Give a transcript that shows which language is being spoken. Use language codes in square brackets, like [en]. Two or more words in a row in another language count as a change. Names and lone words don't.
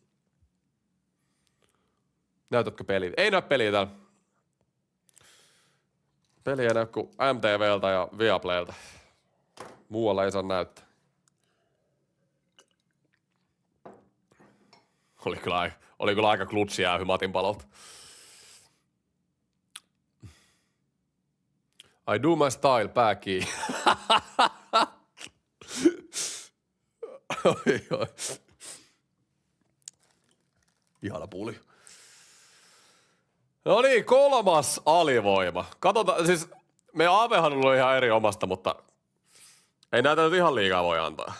[fi] Näytätkö peliä? Ei näy peliä täällä. Peli ei näy kuin MTVltä ja Viaplaylta. Muualla ei saa näyttää. Oli kyllä aika klutsi jäähy Matin palolta. [en] I do my style, [fi] pää kiinni. Oi. Ihana puli. No niin, 3. alivoima. Katsotaan, siis meidän Avehan on ollut ihan eri omasta, mutta ei näitä nyt ihan liikaa voi antaa.